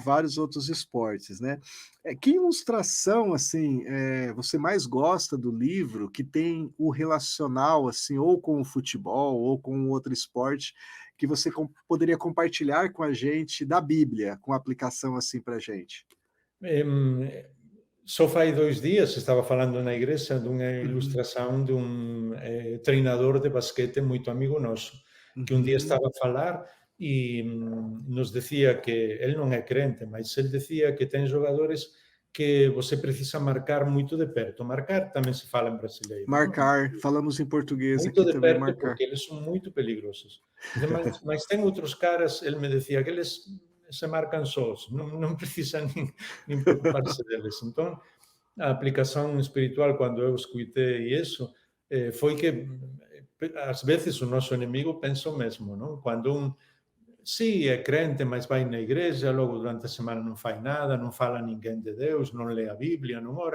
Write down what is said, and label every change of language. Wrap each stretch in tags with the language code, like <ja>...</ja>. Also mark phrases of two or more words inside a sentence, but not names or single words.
<pt>vários outros esportes, né. Que ilustração, assim, você mais gosta do livro que tem o relacional, assim, ou com o futebol ou com outro esporte, que você poderia compartilhar com a gente da Bíblia, com aplicação, assim, pra gente? Em,</pt> <gl>só fai 2 días estaba falando na igrexa dunha Uhum, ilustración dun treinador de basquete moito amigo noso, que un día uhum, estaba a falar e nos decía que el non é crente, mas el decía que ten xogadores que</gl> <pt>você precisa</pt> <gl>marcar moito de perto. Marcar tamén se fala en brasileiro, non?</gl> <pt>marcar, falamos em português Muito aqui de também, perto, marcar. porque eles são muito peligrosos. Dice, mas tem outros caras, ele me decía, que eles se marcan sós, non precisa nin preocuparse deles. Entón, a aplicación espiritual, cando eu escuitei iso, foi que ás veces o noso enemigo pensa o mesmo, non? Cando un sí, é crente, mas vai na igreja, logo durante a semana non fai nada, non fala a ninguén de Deus, non lê a Biblia, non ora.</pt>